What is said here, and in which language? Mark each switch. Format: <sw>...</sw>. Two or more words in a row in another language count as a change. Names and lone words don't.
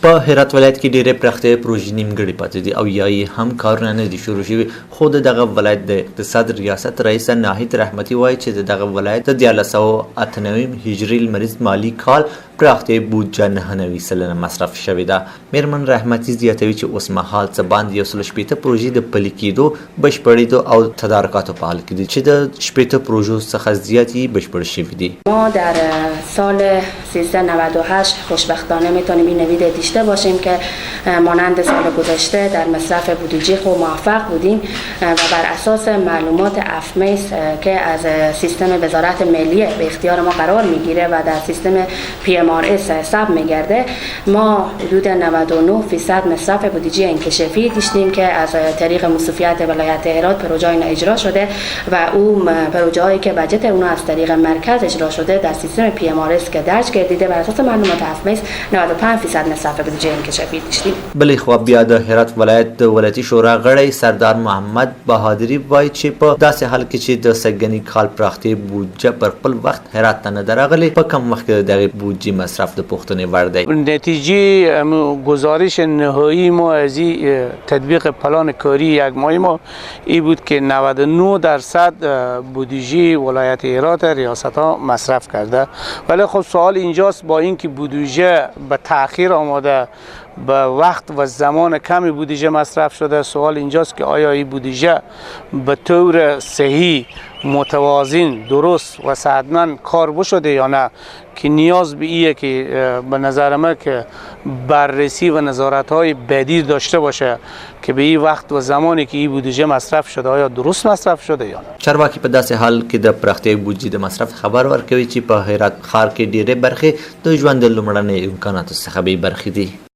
<ps>په هرات ولایت کې ډېرې پراختیایي پروژې نیمګړې پاتې دي او یا یې هم کارونه نه دي شروع شوي، خو د دغه ولایت د اقتصاد ریاست رئیس ناهید رحمتي وایي چې د دغه ولایت د 1998 هجري لمریز مالي کال پراختیایي بودجه 99 سلنه مصرف شوې ده. میرمن رحمتي زیاتوي چې اوس مهال څه باندې 160 پروژې د پلي کېدو، بشپړېدو او تدارکاتو په حال کې دي چې د 60 پروژو څخه زیات یې بشپړ شوي دي.</ps> <fa>ما در سال 1398 خوشبختانه میتونیم این نوید داشته باشیم که مانند سال گذشته در مصرف بودجه خود موفق بودیم و بر اساس معلومات افمیس که از سیستم وزارت ملی به اختیار ما قرار میگیره و در سیستم PMRS ثبت میگرده، ما حدود 99% مصرف بودجه انکشافی داشتیم که از طریق مصرفیت ولایت هرات پروژه اجرا شده و اون پروژه هایی که بجت اون از طریق مرکز اجرا شده در سیستم PMRS که درج گردیده بر اساس معلومات افمیس 95% مصرف بودجه انکشافی داشتیم.</fa> <ps>بلې خوا بیا د هرات ولایت د ولایتي شورا غړی سردار محمد بهادري وایي چې په داسې حال کې چې د سږني کال پراختیایي بودجه پر خپل وخت هرات ته نه ده راغلې، په کم وخت کې د دغې بودجې مصرف د پوښتنې وړ دی.</ps> <fa>نتیجه گزارش نهایی ما از تطبیق پلان کاری یک ماهی ما این بود که 99% بودجه ولایت هرات ریاست ها مصرف کرده، ولی خب سوال اینجاست با اینکه بودجه به تأخیر آمده، به وقت و زمان کمی بودجه مصرف شده، سوال اینجاست که آیا این بودجه به طور صحیح، متوازن، درست و صحتمند کار بشده یا نه، که نیاز به ایه که به نظر من که بررسی و نظارت های بدیل داشته باشه که به این وقت و زمانی که این بودجه مصرف شده آیا درست مصرف شده یا نه.</fa> <ps>چارواکي په داسې حال کې د پراختیایي بودجې د مصرف خبر ورکوي چې په هرات ښار کې ډېرې برخې د ژوند د لومړنیو امکاناتو څخه بې برخې دي.</ps>